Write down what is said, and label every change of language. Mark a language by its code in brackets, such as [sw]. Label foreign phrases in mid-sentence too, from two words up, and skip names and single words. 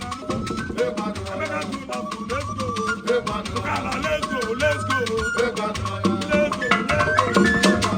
[ig] Emeka ndụ na bụ, [en] let's go. [ig] Egwu adịrọ ya. Okala, [en] let's go, let's go. [ig] Egwu adịrọ ya. [en] Let's go, let's go. [ig] Egwu adịrọ ya.